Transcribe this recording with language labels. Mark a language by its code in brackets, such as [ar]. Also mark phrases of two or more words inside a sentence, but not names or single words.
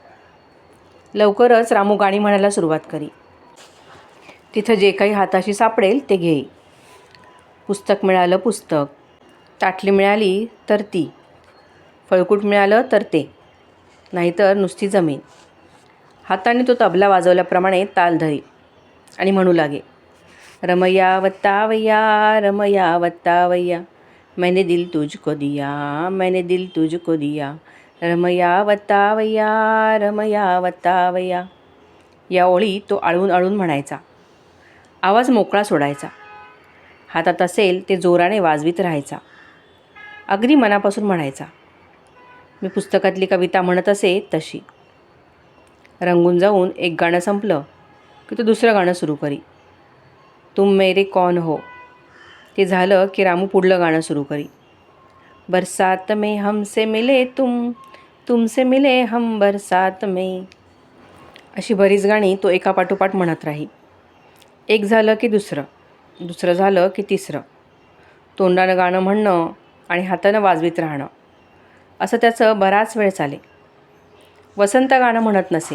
[mr] लवकरच रामू गाणी म्हणायला सुरुवात करी. तिथं जे काही हाताशी सापडेल ते घेई. पुस्तक मिळालं पुस्तक, ताटली मिळाली तर ती, फळकूट मिळालं तर ते, नाहीतर नुसती जमीन. हाताने तो तबला वाजवल्याप्रमाणे ताल धरी आणि म्हणू लागे. [te] रमया वत्तावय्या, रमया वत्तावय्या, [hi] मैंने दिल तुझको दिया, मैंने दिल तुझको दिया, [te] रमया वत्तावय्या, रमया वत्तावय्या. [mr] या ओळी तो आळून आळून म्हणायचा. आवाज मोकळा सोडायचा. हातात असेल ते जोराने वाजवीत राहायचा. अगदी मनापासून म्हणायचा. मी पुस्तकातली कविता म्हणत असे तशी. रंगून जाऊन एक गाणं संपलं की तो दुसरं गाणं सुरू करी. [hi] तुम मेरे कौन हो. [mr] ते झालं की रामू पुढलं गाणं सुरू करी. [hi] बरसात में हमसे मिले तुम, तुमसे मिले हम बरसात में. [mr] अशी बरीच गाणी तो एकापाठोपाठ म्हणत राही. एक झालं की दुसरं, दुसरं झालं की तिसरं. तोंडानं गाणं म्हणणं आणि हातानं वाजवीत राहणं असं त्याचं बराच वेळ चाले. वसंत गाणं म्हणत नसे.